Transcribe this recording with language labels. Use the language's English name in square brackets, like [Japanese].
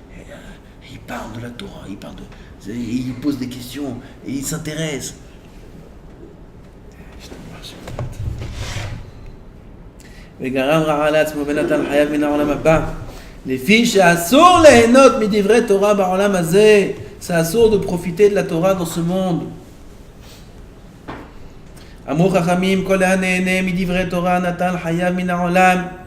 [French] Et il parle de la Torah, il pose des questions, et il s'intéresse. [Hebrew] וגרם רעה לעצמו ונתן חייו מן העולם הבא. לפי שאסור ליהנות מדברי תורה בעולם הזה, [French] c'est assourd de profiter de la Torah dans ce monde. [Hebrew] אמרו חכמים, כל הנהנה מדברי תורה נטל חייו מן העולם.